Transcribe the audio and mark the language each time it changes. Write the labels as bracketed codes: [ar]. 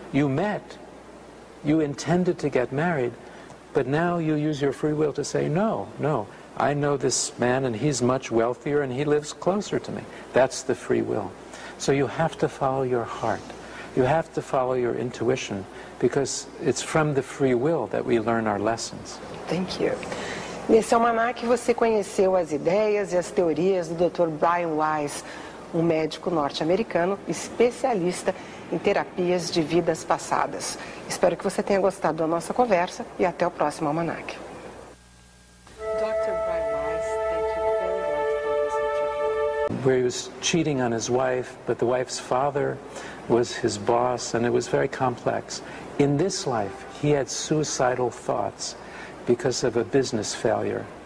[en] You met, you intended to get married, but now you use your free will to say, no, I know this man and he's much wealthier and he lives closer to me. That's the free will. So you have to follow your heart. You have to follow your intuition, because it's from the free will that we learn our lessons. Thank you. [pt] Nesse almanaque você conheceu as ideias e as teorias do Dr. Brian Weiss, um médico norte-americano especialista em terapias de vidas passadas. Espero que você tenha gostado da nossa conversa e até o próximo almanaque. [en] Dr. Brian Weiss, thank you very much for this interview. Where he was cheating on his wife, but the wife's father was his boss, and it was very complex. In this life, he had suicidal thoughts because of a business failure.